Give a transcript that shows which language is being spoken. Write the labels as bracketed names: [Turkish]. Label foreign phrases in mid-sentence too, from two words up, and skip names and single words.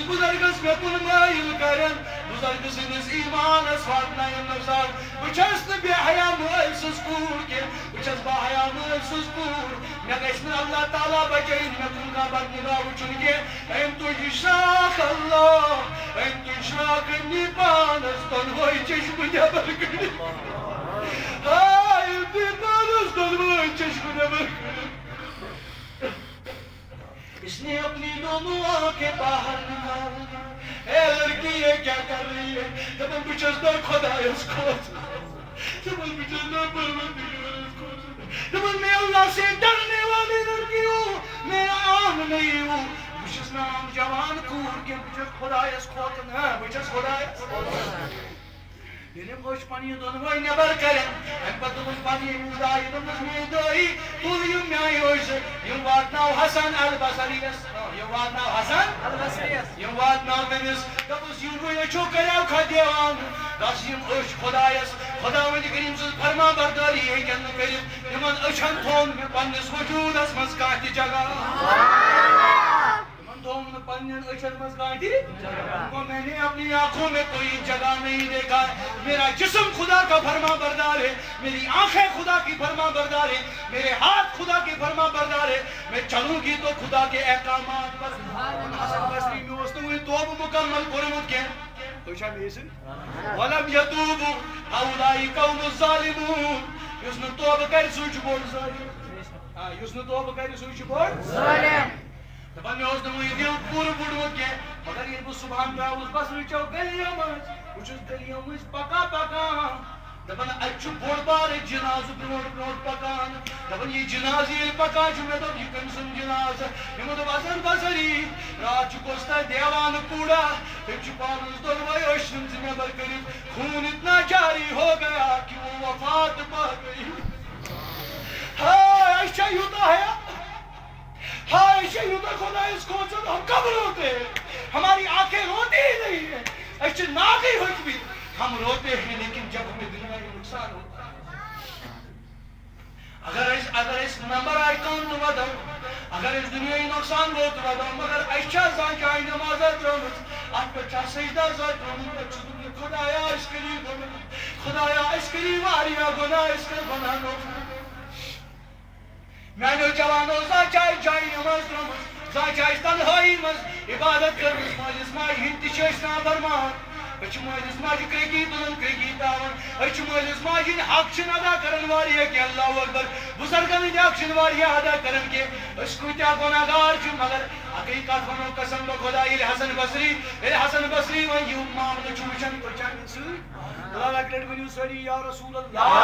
[Kashmiri] بُزرگس مےٚ کُن مٲیِل کرن بُزرگہٕ سٕنٛدِس ایٖمانس واتناین نۄقصان بہٕ چھَس نہٕ بے حیا مٲلۍ سٕنٛز کوٗر کینٛہہ بہٕ چھَس با حیا مٲلۍ سٕنٛز کوٗر مےٚ گژھِ نہٕ اللہ تعالیٰ بچٲیِن مےٚ کُن کانٛہہ بدنگاہ وٕچھُن کینٛہہ أمۍ تُج شراکھ اللہ أمۍ تُج شراکھ أنی پانس دۄنوَے چشمہٕ نٮ۪بر کٔڑِتھ ہاے أمۍ تُج پانس دۄنوَے چشمہٕ نٮ۪بر کٔڑِتھ [Urdu] اس نے اپنی دونوں آنکھیں باہر نکال اے لڑکی یہ کیا کر رہی ہے [Kashmiri] دپان بہٕ چھَس نا خۄدایس کھوژان دپان بہٕ چھَس نا پروردگارس کھوژان دپان [Urdu] میں اللہ سے ڈرنے والی لڑکی ہوں میں عام نہیں ہوں [Kashmiri] بہٕ چھَس نہٕ عام جوان کوٗر کینٛہہ بہٕ چھَس خۄدایس کھوژان بہٕ چھَس خۄدایس کھوژان ییٚلہِ أمۍ أچھ پنٕنہِ دۄنوَے نٮ۪بر کرن اَمہِ پتہٕ دوٚپُن پننہِ أمِس دایہِ دوٚپنس میٛٲنۍ دٲیی تُل یِم میٛانہِ أچھ یِم واتناو حسن البصریَس یِم واتناو حسن البصریَس یِم واتناو تٔمِس دوٚپُس یِموٕے أچھو کریو کھا دیوان گژھیم أچھ خۄدایس خۄداوندِ کٔرِم سٕنٛز فرما بردٲری ہیٚکن نہٕ کٔرِتھ یِمن أچھن تھوٚوُن مےٚ پننِس وجوٗدس منٛز کانٛہہ تہِ جگہ تھوٚوُن نہٕ پننٮ۪ن أچھن منٛز کانٛہہ تہِ [Urdu] میں نے اپنی آنکھوں میں کوئی جگہ نہیں دیکھا میرا جسم خدا کا فرما بردار ہے میری آنکھیں خدا کی فرما بردار ہے میرے ہاتھ خدا کی فرما بردار ہے میں چلوں گی تو خدا کے احکامات پر حسن [Kashmiri] بصری [Urdu] میں اس نے توبہ مکمل [Kashmiri] کورمت کینٛہہ تُہۍ چھا مےٚ سۭتۍ [Arabic] وَلَمْ يَتوٗبُوا أُولَٰئِكَ هُمُ الظَّالِمُونَ [Kashmiri] یُس نہٕ توبہ کرِ سُے چھُ بوٚڑ ظٲلِم یُس نہٕ توبہ کرِ سُے چھُ بوٚڑ ظٲلِم دپان مےٚ اوس نہٕ وُنہِ دِل پوٗرٕ بوٚڑمُت کینٛہہ مگر ییٚلہِ بہٕ صُبحن درٛاوُس بصرٕچو گلیو منٛز بہٕ چھُس گلیو مٔنٛزۍ پکان دپان اَتہِ چھُ بوٚڑ بارٕ جنازٕ برونٛٹھ پکان دپان یہِ جنازٕ ییٚلہِ پکان چھُ مےٚ دوٚپ یہِ کٔمۍ سُنٛد جنازٕ یِمو دوٚپ حسن بصری راتھ چھُ گوٚژھ تتہِ دیوانہٕ کوٗڑا تٔمۍ چھُ پانس دۄنوَے أچھ ژھٕنمژٕ نٮ۪بر کٔڑِتھ [Urdu] خوٗن اتنا جاری ہو گیا کہ وہ وفات پا گئی [Kashmiri] ہائے اَسہِ چھا یوٗتاہ حیا ہائے اَسہِ چھا یوٗتاہ خۄدایس کھوژُن [Urdu] ہم کب روتے ہیں ہماری آنکھیں روتی ہی نہیں ہیں [Kashmiri] اَسہِ چھِ ناکٕے ہۄکھمٕتۍ [Urdu] ہم روتے ہیں لیکن جب ہمیں دنیا میں نقصان ہوتا ہے [Kashmiri] اگر اس نمبر آئی کون تو ودو اگر اس دنیا نقصان گو تو ودو مگر اَسہِ چھا زانٛہہ جایہِ نمازا ترٛٲومٕژ اَتھ پٮ۪ٹھ چھا سجدہ زانٛہہ ترٛوومُت پَتہٕ چھُس بہٕ خۄدایا اَسہِ کٔرِو گۄناہ خۄدایا اَسہِ کٔرِو واریاہ گۄناہ أسۍ کر بناونو میانیو جوانو زانٛہہ چھا اَسہِ جایہِ نماز ترٛٲومٕژ زانٛہہ چھا اَسہِ تنہٲیی منٛز عبادت کٔرمٕژ مٲلِس ماجہِ ہٕنٛدۍ تہِ چھِ أسۍ نافرمان أسۍ چھِ مٲلِس ماجہِ کرٛیٚکی تُلان کرٛیٚکی تاوان أسۍ چھِ مٲلِس ماجہِ ہٕنٛدۍ حق چھِنہٕ ادا کران واریاہ کینٛہہ اللہ اکبر بُزرگن ہٕنٛدۍ حق چھِنہٕ واریاہ ادا کران کینٛہہ أسۍ کۭتیاہ گۄناہ گار چھِ مگر اَکٕے کتھ وَنو قسم بہٕ خۄدا ییٚلہِ حسن بصری وۄنۍ یہِ معاملہٕ چھُ وٕچھان تُہۍ چھا مےٚ سۭتۍ اللہ اکہِ لٹہِ ؤنِو سٲری یا رسول اللہ